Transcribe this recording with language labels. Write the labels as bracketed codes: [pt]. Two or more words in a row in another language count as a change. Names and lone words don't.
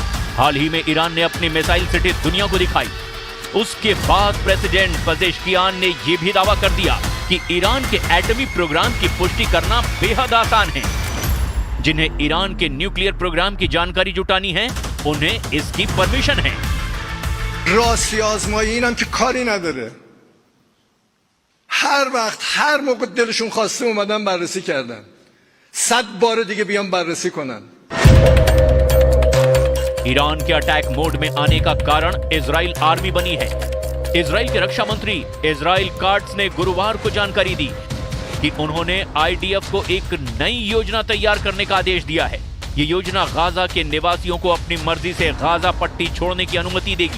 [hi] हाल ही में ईरान ने अपनी [en] missile city [hi] दुनिया को दिखाई। उसके बाद प्रेसिडेंट पेजेश्कियान ने यह भी दावा कर दिया कि ईरान के एटमी प्रोग्राम की पुष्टि करना बेहद आसान है। जिन्हें ईरान के [en] nuclear program [hi] की जानकारी जुटानी है, उन्हें इसकी परमिशन है। [fa] راستی آزمایی اینم که کاری نداره. هر وقت هر موقع دلشون خواسته اومدن بررسی کردن. 100 بار دیگه بیان بررسی کنن. [hi] ईरान के [en] attack mode [hi] में आने का कारण इजराइल आर्मी बनी है। इजराइल के रक्षा मंत्री इजराइल काट्स ने गुरुवार को जानकारी दी कि उन्होंने आईडीएफ को एक नई योजना तैयार करने का आदेश दिया है। ये योजना गाजा के निवासियों को अपनी मर्जी से गाजा पट्टी छोड़ने की अनुमति देगी।